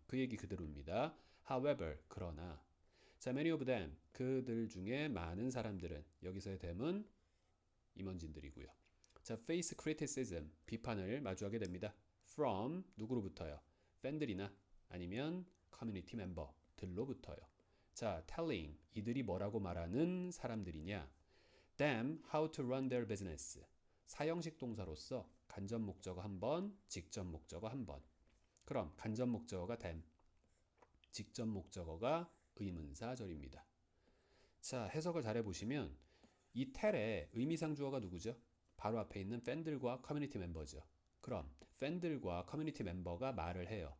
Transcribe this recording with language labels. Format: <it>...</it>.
<ko>그 얘기 그대로입니다. However, 그러나 자,</ko> <en>many of them,</en> <ko>그들 중에 많은 사람들은 여기서의 them은 임원진들이고요. 자,</ko> <en>face criticism,</en> <ko>비판을 마주하게 됩니다. from, 누구로부터요? 팬들이나 아니면 커뮤니티 멤버들로부터요. 자, telling, 이들이 뭐라고 말하는 사람들이냐?</ko> <en>them how to run their business.</en> <ko>사형식 동사로서 간접 목적어 한 번, 직접 목적어 한 번. 그럼 간접 목적어가 them, 직접 목적어가 의문사절입니다. 자, 해석을 잘 해보시면 이 텔의 의미상 주어가 누구죠? 바로 앞에 있는 팬들과 커뮤니티 멤버죠. 그럼 팬들과 커뮤니티 멤버가 말을 해요.</ko>